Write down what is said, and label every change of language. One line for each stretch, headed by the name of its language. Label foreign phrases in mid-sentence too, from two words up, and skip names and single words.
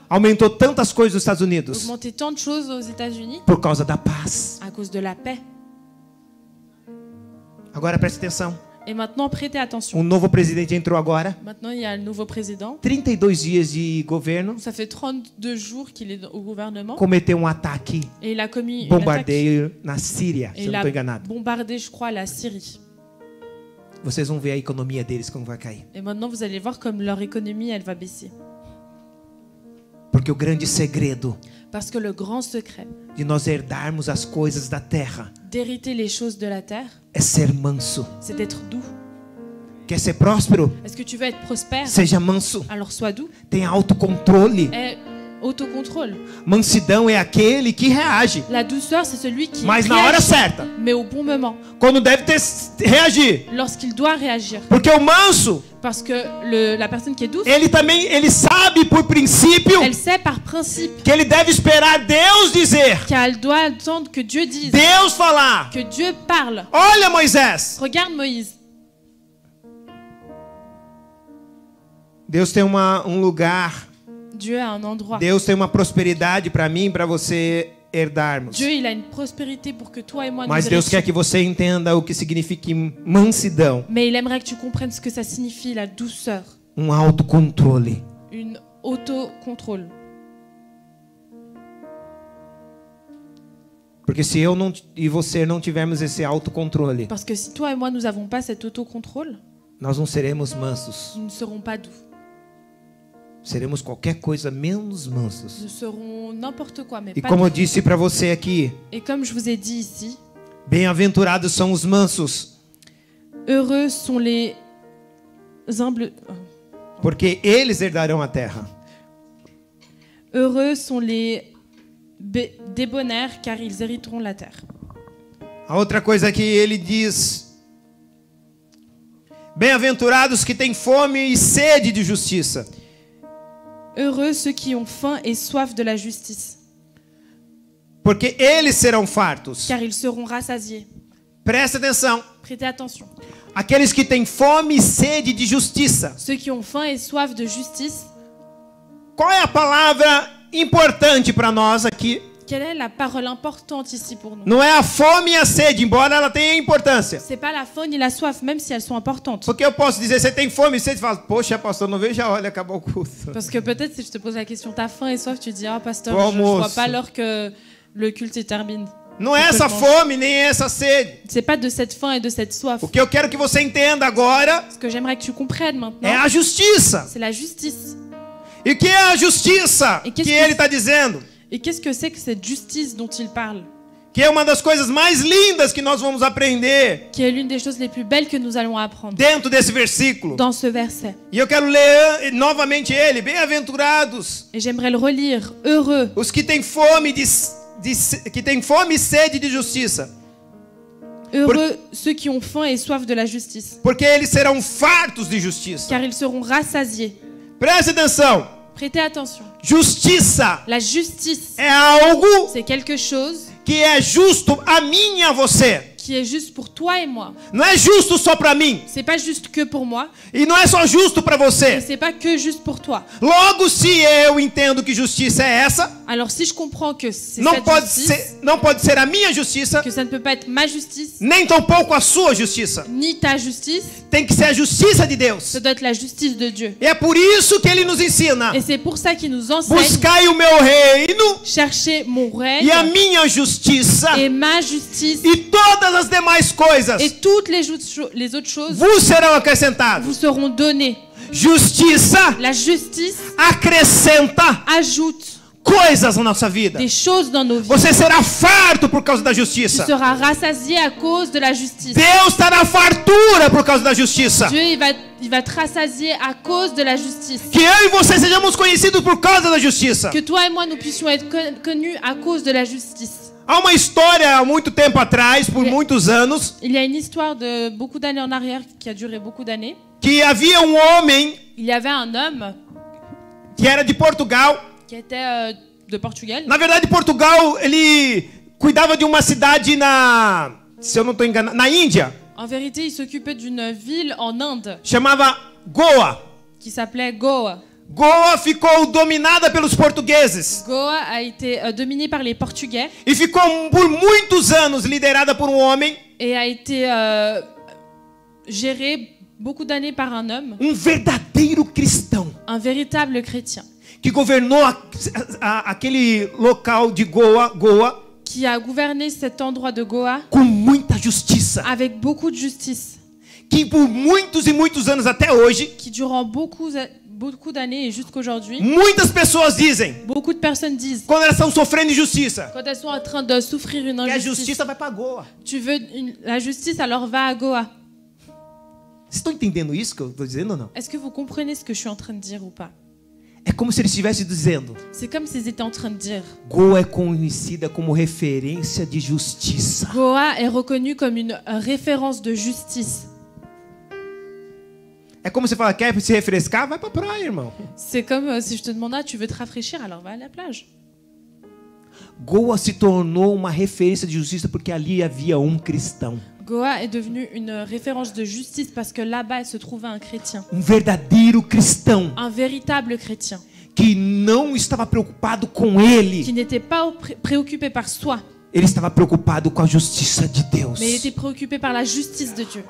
Portuguese: Aumentou tantas coisas nos Estados Unidos.
French: augmenté tant de choses aux États-Unis
Portuguese: Por causa da paz.
French: à cause de la paix.
Portuguese: Agora preste atenção.
French: Et maintenant, prêtez attention.
Portuguese: Um novo presidente entrou agora.
French: Maintenant, il y a le nouveau président.
Portuguese: 32 dias de governo.
French: Ça fait 32 jours qu'il est au gouvernement.
Portuguese: Cometeu um ataque.
French: Et il a commis une attaque.
Portuguese: Bombardeio na Síria, se
French: Et
Portuguese: eu
French: il
Portuguese: não
French: a
Portuguese: estou enganado.
French: bombardé, je crois, la Syrie.
Portuguese: Vocês vão ver a economia deles como vai cair.
French: Et maintenant, vous allez voir comme leur économie, elle va baisser.
Portuguese: Porque o grande segredo
French: Parce que le grand secret
Portuguese: de nós herdarmos as coisas da terra
French: d'hériter les choses de la terre,
Portuguese: é ser manso.
French: c'est d'être doux.
Portuguese: Quer ser próspero?
French: Est-ce que tu veux être prospère?
Portuguese: Seja manso.
French: Alors sois doux.
Portuguese: Tenha autocontrole.
French: Et autocontrôle.
Portuguese: Mansidão é aquele que reage,
French: La douceur, c'est celui qui
Portuguese: mas na hora
French: réagit,
Portuguese: certa.
French: mais au bon moment,
Portuguese: Quando deve reagir.
French: lorsqu'il doit réagir.
Portuguese: Porque o manso,
French: Parce que la personne qui est douce,
Portuguese: ele sabe por princípio
French: elle sait par principe
Portuguese: que ele deve esperar Deus dizer,
French: qu'elle doit attendre que Dieu dise,
Portuguese: Deus falar.
French: que Dieu parle.
Portuguese: Olha, Moisés.
French: Regarde Moïse.
Portuguese: Deus tem um lugar.
French: Dieu a un endroit.
Portuguese: Deus tem uma prosperidade para mim e para você herdarmos.
French: Dieu, il a une prospérité pour que toi et moi nous
Portuguese: Mas Deus quer
French: hérissions.
Portuguese: que você entenda o que significa mansidão,
French: Mais il aimerait que tu comprennes ce que ça signifie, la douceur,
Portuguese: autocontrole.
French: une autocontrôle.
Portuguese: Porque se eu não e você não tivermos esse autocontrole,
French: Parce que si toi et moi, nous n'avons pas cet autocontrôle,
Portuguese: nós não seremos mansos.
French: nous ne serons pas doux.
Portuguese: Seremos qualquer coisa menos mansos.
French: Nous serons n'importe quoi, mais
Portuguese: E
French: pas
Portuguese: como eu
French: doux.
Portuguese: disse para você aqui,
French: Et comme je vous ai dit ici,
Portuguese: bem-aventurados são os mansos,
French: heureux sont les humbles.
Portuguese: porque eles herdarão a terra.
French: Heureux sont les débonnaires, car ils hériteront la terre.
Portuguese: A outra coisa que ele diz: bem-aventurados que têm fome e sede de justiça.
French: Heureux ceux qui ont faim et soif de la justice,
Portuguese: Porque eles serão fartos.
French: car ils seront rassasiés.
Portuguese: Presta atenção.
French: Prêtez attention.
Portuguese: Aqueles que têm fome e sede de justiça.
French: Ceux qui ont faim et soif de justice,
Portuguese: Qual é a palavra importante para nós aqui?
French: quelle est la parole importante ici pour nous?
Portuguese: Não é a fome e a sede, embora ela tenha importância.
French: C'est pas la faim ni la soif, même si elles sont importantes.
Portuguese: Porque eu posso dizer, você tem fome e sede, e fala, poxa, pastor, não vejo, já olha, acabou o culto.
French: Parce que peut-être si je te pose la question, t'as faim et soif, tu dis, ah pasteur, Bon, je vois
Portuguese: moço.
French: pas l'heure que le culte se termine.
Portuguese: Não é essa fome nem essa sede.
French: C'est pas de cette faim et de cette soif.
Portuguese: O que eu quero que você entenda agora
French: Ce que j'aimerais que tu comprennes
Portuguese: é
French: maintenant,
Portuguese: a justiça.
French: c'est la justice.
Portuguese: E o que é a justiça E que que ele está dizendo?
French: Et qu'est-ce que c'est que cette justice dont il parle?
Portuguese: Que é uma das coisas mais lindas que nós vamos aprender
French: Qui est l'une des choses les plus belles que nous allons apprendre
Portuguese: dentro desse versículo.
French: dans ce verset.
Portuguese: E eu quero ler novamente ele. Bem-aventurados
French: Et j'aimerais le relire. Heureux
Portuguese: os que têm fome que têm fome e sede de justiça,
French: Heureux ceux qui ont faim et soif de la justice,
Portuguese: porque eles serão fartos de justiça.
French: car ils seront rassasiés.
Portuguese: Preste atenção.
French: Prêtez attention.
Portuguese: Justiça
French: La justice,
Portuguese: é algo
French: c'est quelque chose
Portuguese: que é justo a mim e a você.
French: qui est juste pour toi et moi.
Portuguese: Não é justo só para mim.
French: C'est pas juste que pour moi,
Portuguese: E não é só justo para
French: et
Portuguese: você.
French: c'est pas que juste pour toi.
Portuguese: Logo, se eu entendo que justiça é essa,
French: Alors si je comprends que c'est
Portuguese: não
French: cette
Portuguese: pode ser a minha justiça,
French: que ça ne peut pas être ma justice,
Portuguese: nem tampouco a sua justiça.
French: ni ta justice,
Portuguese: Tem que ser a justiça de Deus.
French: ça doit être la justice de Dieu.
Portuguese: E é por isso que ele nos ensina:
French: Et c'est pour ça qu'il nous enseigne,
Portuguese: buscai o meu reino
French: chercher mon règne
Portuguese: e a minha justiça,
French: et ma justice,
Portuguese: e todas as demais coisas
French: et toutes les autres choses
Portuguese: vos serão acrescentadas.
French: vous seront données.
Portuguese: Justiça
French: La justice
Portuguese: acrescenta
French: ajoute
Portuguese: coisas na nossa vida.
French: des choses dans nos vies.
Portuguese: Você será farto por causa da
French: Tu
Portuguese: justiça.
French: seras rassasié à cause de la justice.
Portuguese: Deus dará fartura por causa da justiça.
French: Dieu, il va te rassasier à cause de la justice.
Portuguese: Que eu e você sejamos conhecidos por causa da justiça.
French: Que toi et moi, nous puissions être connus à cause de la justice.
Portuguese: Há uma história há muito tempo atrás, por muitos anos,
French: Il y a une histoire de beaucoup d'années en arrière qui a duré beaucoup d'années.
Portuguese: que havia um homem
French: Il y avait un homme
Portuguese: que era de Portugal.
French: qui était de Portugal.
Portuguese: Na verdade, Portugal, ele cuidava de uma cidade se eu não estou enganado, na Índia.
French: En vérité, il s'occupait d'une ville en Inde
Portuguese: Chamava Goa.
French: qui s'appelait Goa.
Portuguese: Goa ficou dominada pelos portugueses
French: Goa a été dominée par les Portugais
Portuguese: e ficou por muitos anos liderada por um homem,
French: et a été gérée beaucoup d'années par un homme,
Portuguese: verdadeiro cristão,
French: un véritable chrétien,
Portuguese: que governou aquele local de Goa
French: qui a gouverné cet endroit de Goa
Portuguese: com muita justiça,
French: avec beaucoup de justice,
Portuguese: que por muitos e muitos anos até hoje,
French: qui durant beaucoup d'années et jusqu'aujourd'hui,
Portuguese: muitas pessoas dizem,
French: beaucoup de personnes disent,
Portuguese: quando elas estão sofrendo injustiça,
French: quand elles sont en train de souffrir une
Portuguese: que a
French: injustice,
Portuguese: justiça vai para Goa.
French: tu veux la justice, alors va à Goa.
Portuguese: Vocês estão entendendo isso que eu estou dizendo ou não?
French: Est-ce que vous comprenez ce que je suis en train de dire ou pas?
Portuguese: É como se ele estivesse dizendo:
French: C'est comme s'ils étaient en train de dire,
Portuguese: Goa é conhecida como referência de justiça.
French: Goa est reconnue comme une référence de justice.
Portuguese: É como você fala, quer se refrescar? Vai pra praia, irmão.
French: C'est comme si je te demandais, tu veux te rafraîchir, alors va à la plage.
Portuguese: Goa se tornou uma referência de justiça porque ali havia um cristão.
French: Goa est devenue une référence de justice parce que là-bas se trouvait un chrétien,
Portuguese: Verdadeiro cristão
French: un véritable chrétien,
Portuguese: que não estava preocupado com ele.
French: qui n'était pas préoccupé par soi,
Portuguese: Ele estava preocupado com a justiça de Deus.
French: mais il était préoccupé par la justice de Dieu.